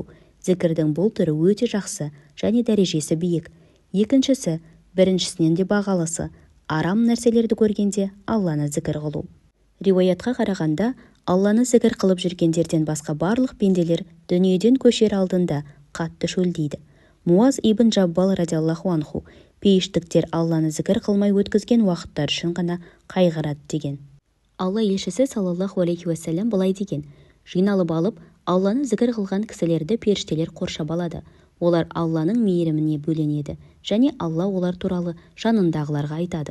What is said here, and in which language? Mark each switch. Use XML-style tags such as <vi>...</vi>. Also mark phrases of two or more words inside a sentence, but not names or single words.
<kk>Зікірдің бұл түрі өте жақсы және дәрежесі биік. Екіншісі, біріншісінен де бағалысы, арам нәрселерді көргенде Алланы зікір қылу. Риуаятқа қарағанда, Алланы зікір қылып жүргендерден басқа барлық пенделер дүниеден көшер алдында қатты шөлдейді. Муаз ибн Джаббал</kk> <ar>رضي الله عنه</ar> <kk>пейіштіктер Алланы зікір қылмай өткізген уақыттар үшін ғана қайғырады деген. Алла елшісі</kk> <ar>صلى الله عليه وسلم</ar> <kk>былай деген: жиналып алып, Алланы зікір қылған кісілерді періштелер қоршап алады. Олар Алланың мейіріміне бөленеді және Алла олар туралы жанындағыларға айтады.</kk>